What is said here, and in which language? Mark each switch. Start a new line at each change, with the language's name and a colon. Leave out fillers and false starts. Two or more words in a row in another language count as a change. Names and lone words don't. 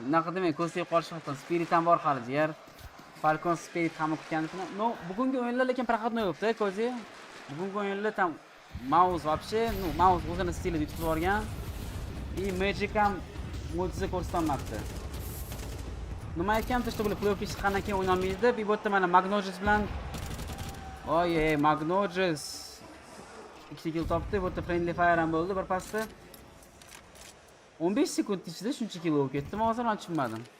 Uzbek: Unaqa demang, ko'z tegib qolish mumkin. Spirit ham bor hali jigar. Falcons Spirit hamma kutganlikni. Bugungi o'yinlar lekin proxodnoy bo'libdi, ko'zi. Bugungi o'yinlar tam mouse вообще, mouse o'zini stilida yutib yuborgan. Magic ham mo'jiza ko'rsatmabdi. Nima aytganmiz, что play-off chiqqandan keyin o'ynalmaydi. Bu yerda mana Magnoges bilan Magnoges 2 kill topdi. Bu yerda
English: friendly fire
Uzbek: ham bo'ldi bir pasda. 15 sekund ichida shuncha kill bo'lib ketdi. Men hozir tushunmadim.